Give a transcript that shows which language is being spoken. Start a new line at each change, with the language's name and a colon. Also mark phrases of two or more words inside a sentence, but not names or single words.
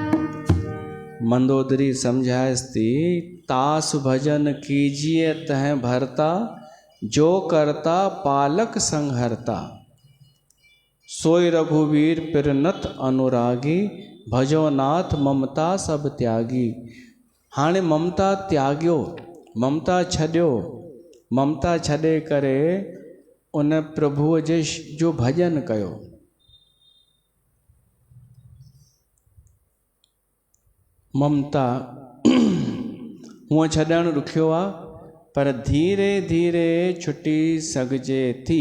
Awadhi: मंदोदरी समझास्ती, तास भजन कीजिए तह भरता, जो करता पालक संहरता। सोई रघुवीर पिरनत अनुरागी, भजो नाथ ममता सब त्यागी।
Sindhi: हाणे ममता त्यागियो, ममता छॾियो, ममता छॾे करे उन प्रभुअ जे जो भजन कयो। ममता हूअं छॾणु ॾुखियो आहे, पर धीरे धीरे छुटी सघिजे थी।